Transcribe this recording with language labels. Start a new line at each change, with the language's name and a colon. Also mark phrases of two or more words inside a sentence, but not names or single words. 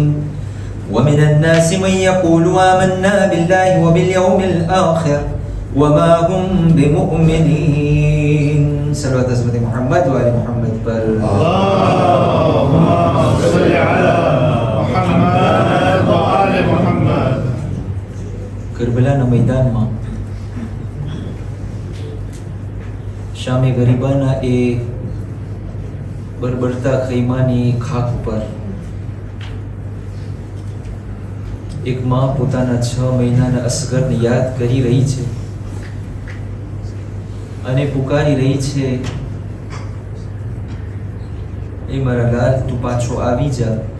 Arabic: ومن الناس من يقول آمنا بالله وباليوم الآخر وما هم بمؤمنين.
Urdu: صلوات حضرت محمد وآل محمد پر.
Arabic: اللهم صل على محمد وآل محمد.
Gujarati: કરબલાના મેદાનમાં શામે ગરીબાના એ બરબરતા ખૈમાની ખાક ઉપર એક માં પોતાના 6 મહિનાના અસગરને યાદ કરી રહી છે અને પુકારી રહી છે, એ મારા લાલ તું પાછો આવી જા.